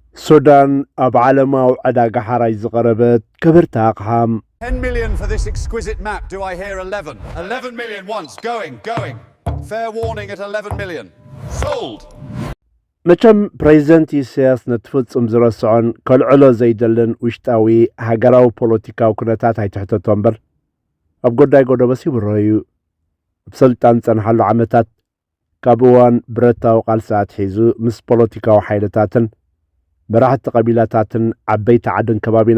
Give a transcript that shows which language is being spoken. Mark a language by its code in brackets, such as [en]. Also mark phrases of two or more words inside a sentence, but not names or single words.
[ti] ሱዳን ኣብ ዓለማዊ ዕዳጋ ሓራጅ ዝቐረበት ክብርቲ ኣቕሓ [en] 10 million for this exquisite map. Do I hear 11? 11 million once. Going. Fair warning at 11 million. Sold. [ti] መቸም ፕሬዚደንት ኢሳያስ ነትፍጽም ዝረስዖን ከልዕሎ ዘይደልን ውሽጣዊ ሃገራዊ ፖለቲካዊ ኩነታት ኣይትሕተቶ እምበር ኣብ ጎዳይ ጎደበሲ ይብረዩ ኣብ ስልጣን ጸንሓሉ ዓመታት ካብ እዋን ብረታዊ ቃልስኣት ሒዙ ምስ ፖለቲካዊ ሓይልታትን መራሕቲ ቀቢላታትን ዓበይቲ ዓድን ከባቢና